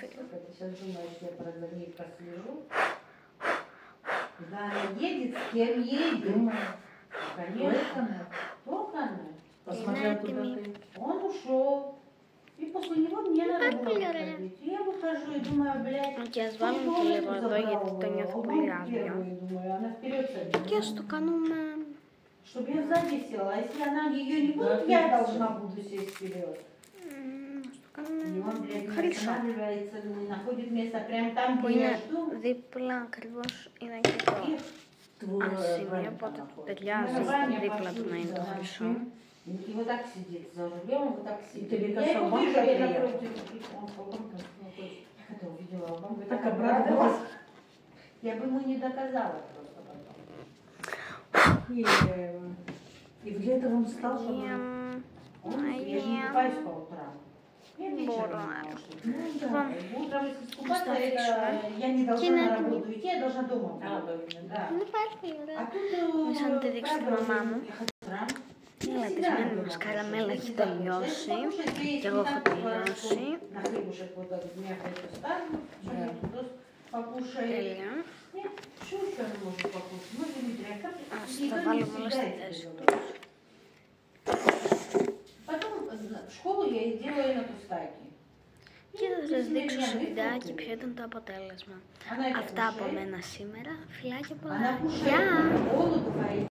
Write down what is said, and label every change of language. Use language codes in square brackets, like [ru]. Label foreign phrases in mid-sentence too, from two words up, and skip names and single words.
[ru] Ты сейчас думаешь, я за ней прослежу? Куда она едет, с кем едет? Конечно. Только она. Посмотрел, куда ты. Он ушел. И после него мне надо было Популярная. выходить. И я выхожу и думаю, блядь, [el] Και ας βάλουμε και λίγο εδώ γιατί το νιώθω πολύ άδειο. [ru] думаю, она вперед садится. [el] Και ας το κάνουμε... [ru] Чтобы я сзади села, а если она ее не будет, Да, я ты должна буду сесть вперед. [el] Ας το [ru] И он, блядь, [el] κάνουμε [ru] не [el] χρυσό. [ru] останавливается, не находит место прямо там, [el] Που [ru] где я [el] είναι [ru] жду. [el] δίπλα ακριβώς, είναι και το [ru] Твой [el] σημείο, [ru] Ваня [el] οπότε [ru] находится. [el] ταιριάζει δίπλα του να είναι το χρυσό. [ru] И вот так сидит за рулем, вот так сидит. Ты Я кажется, его бабка вижу, я приехала. напротив. Он я это увидела, а бабка Так так обрадовалась. обрадовалась. Я бы ему не доказала просто потом. И для этого он встал, чтобы... Я же не купаюсь по утрам. Я вечером. [el] Μπορώ. [ru] Да. Утром, если скупаться, Оставишь, это я не должна Кино. на работу идти, я должна дома быть. Да. [el] Είναι πάρα πολύ [ru] А [el] ωραία. [ru] тут [el] Μισά να τη δείξω στη μαμά μου. [ru] утром. [el] Η λατισμένη μας καραμέλα έχει τελειώσει. Και εγώ έχω τελειώσει. [ru] На хлебушек вот так дня хочу ставлю, что-нибудь покушает. [el] Τέλεια. [ru] Нет, что еще она может покушать? Мы же не дрянь. [el] Ας τα βάλουμε όλα στη θέση τους. [ru] я и делаю на пустаке. [el] Και θα σας δείξω στο βιντεάκι ποιο ήταν το αποτέλεσμα. Αυτά από μένα σήμερα. Φιλάκια πολλά. Γεια!